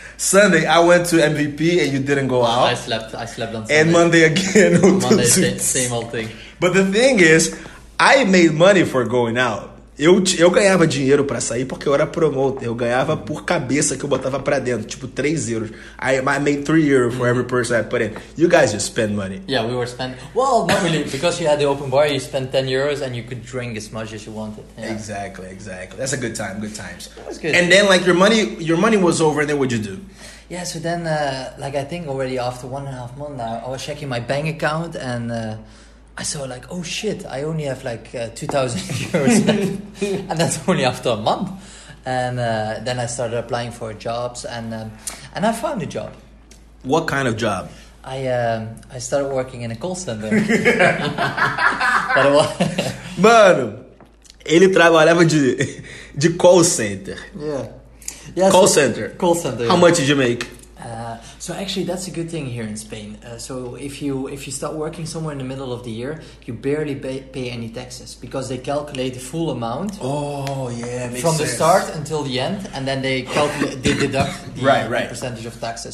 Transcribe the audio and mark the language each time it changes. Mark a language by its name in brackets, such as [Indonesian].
[English] Sunday I went to MVP and you didn't go out. I slept on Sunday. And Monday again. Monday, same old thing. But the thing is, I made money for going out. [Portuguese] Eu ganhava dinheiro pra sair porque eu era promoter. Eu ganhava por cabeça que eu botava pra dentro. Tipo, 3 euros. [English] I made 3 euros for every person I put in. You guys just spend money. Yeah, we were spending... Well, not really. Because you had the open bar, you spent 10 euros and you could drink as much as you wanted. Yeah. Exactly. That's a good time. Good times. That was good. And then, like, your money was over, and then what'd you do? Yeah, so then, I think already after 1.5 months, I was checking my bank account and... I saw like, oh shit, I only have like 2,000 euros left. And that's only after a month. And then I started applying for jobs and I found a job. What kind of job? I started working in a call center. [Portuguese] Mano, ele trabalhava de call center. [English] Yeah. Call center. Yeah. How much did you make? So actually, that's a good thing here in Spain. So if you start working somewhere in the middle of the year, you barely pay any taxes because they calculate the full amount. Oh yeah, makes from sense. The start until the end, and then they deduct the percentage of taxes.